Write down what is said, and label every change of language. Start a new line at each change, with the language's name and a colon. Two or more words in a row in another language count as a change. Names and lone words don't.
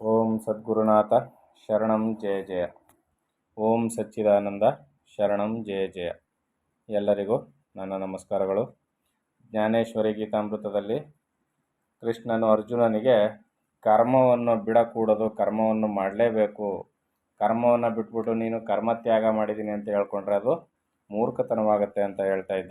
Sanskrit: ಓಂ ಸದ್ಗುರುನಾಥ ಶರಣಂ ಜಯ ಜಯ. ಓಂ ಸಚ್ಚಿದಾನಂದ ಶರಣಂ ಜಯ ಜಯ.
Kannada: ಎಲ್ಲರಿಗೂ ನನ್ನ ನಮಸ್ಕಾರಗಳು. ಜ್ಞಾನೇಶ್ವರಿ ಗೀತಾಮೃತದಲ್ಲಿ ಕೃಷ್ಣನು ಅರ್ಜುನನಿಗೆ ಕರ್ಮವನ್ನು ಬಿಡಕೂಡದು, ಕರ್ಮವನ್ನು ಮಾಡಲೇಬೇಕು, ಕರ್ಮವನ್ನು ಬಿಟ್ಬಿಟ್ಟು ನೀನು ಕರ್ಮತ್ಯಾಗ ಮಾಡಿದ್ದೀನಿ ಅಂತ ಹೇಳ್ಕೊಂಡ್ರೆ ಅದು ಮೂರ್ಖತನವಾಗುತ್ತೆ ಅಂತ ಹೇಳ್ತಾ ಇದ್ದ.